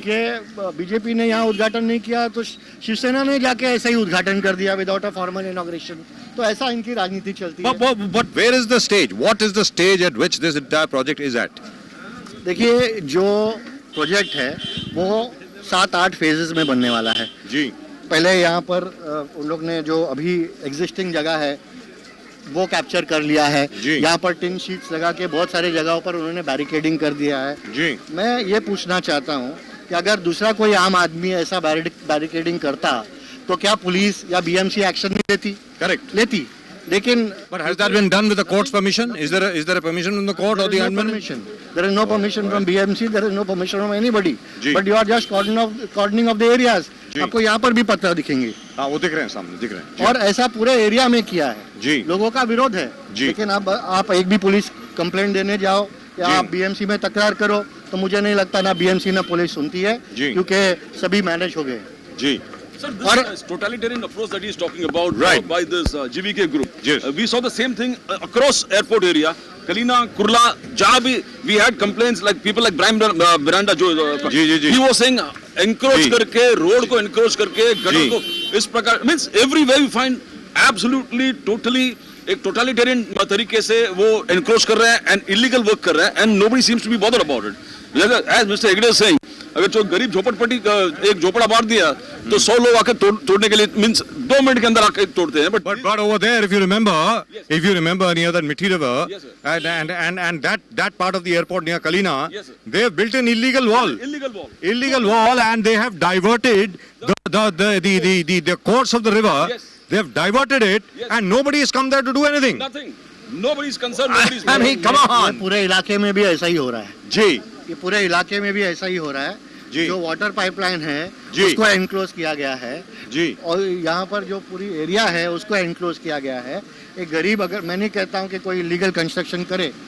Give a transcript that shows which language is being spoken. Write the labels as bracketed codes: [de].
[hi] कि BJP ने यहाँ उद्घाटन नहीं किया तो शिवसेना ने जाके ऐसा ही उद्घाटन कर दिया [en] Without a formal inauguration. [hi] तो ऐसा इनकी राजनीति चलती है। [en] but where is the stage? What is the stage at which this entire project is at? [hi] देखिए, जो प्रोजेक्ट है वो 7-8 फेजेस में बनने वाला है। जी पहले यहाँ पर उन लोग ने जो अभी एग्जिस्टिंग जगह है वो कैप्चर कर लिया है। जी। यहाँ पर टिन शीट्स लगा के बहुत सारी जगहों पर उन्होंने बैरिकेडिंग कर दिया है। जी मैं ये पूछना चाहता हूँ कि अगर दूसरा कोई आम आदमी ऐसा बैरिकेडिंग करता तो क्या पुलिस या बीएमसी एक्शन नहीं लेती? [en] Correct. [hi] लेती, लेकिन [en] But has that been done with the court's permission? Is there a permission from the court or the admin? permission. There is no permission from BMC. There is no permission from anybody. [hi] Ji. [en] But you are just cordoning of the areas. [hi] जी. आपको यहाँ पर भी पत्र दिखेंगे हाँ वो दिख रहे हैं सामने दिख रहे हैं जी. और ऐसा पूरे एरिया में किया है. जी. लोगों का विरोध है. जी. लेकिन अब आप एक भी पुलिस कंप्लेंट देने जाओ या जी. आप बीएमसी में तकरार करो तो मुझे नहीं लगता ना बीएमसी ना पुलिस सुनती है, जी. क्योंकि सभी मैनेज हो गए. जी. [en] Sir, this totalitarian approach that he is talking about Right. by this GVK group. Yes. We saw the same thing across airport area. Kalina, Kurla, [hi] जहाँ भी [en] we had complaints like people like Brian Miranda [hi] जो जी. [en] he was saying encroach [hi] जी. करके road को encroach करके जी. Gutter को इस प्रकार [en] means everywhere we find absolutely totally [hi] एक [en] totalitarian [hi] तरीके से वो [en] encroach [hi] कर रहे हैं [en] and illegal work कर रहे हैं and nobody seems to be bothered about it. As Mr. Hegde is saying, [hi] अगर जो गरीब झोपड़पट्टी एक झोपड़ा मार दिया तो 100 लोग आकर तोड़ने के लिए मींस 2 मिनट के अंदर आकर तोड़ते हैं. [en] But over there, if you remember near that Mithi River, Yes, sir. and that part of the airport near Kalina, Yes, sir. they have built an illegal wall. Illegal wall, and they have diverted the course of the river. Yes. They have diverted it, Yes. and nobody has come there to do anything. Nothing. Nobody is concerned. Nobody is I mean, come on. [hi] ये पूरे इलाके में भी ऐसा ही हो रहा है. जी. ये पूरे इलाके में भी ऐसा ही हो रहा है. जी. जो वाटर पाइपलाइन है जी. उसको एनक्लोज किया गया है जी. और यहाँ पर जो पूरी एरिया है उसको एनक्लोज किया गया है. एक गरीब, अगर मैं नहीं कहता हूँ कि कोई इलीगल कंस्ट्रक्शन करे,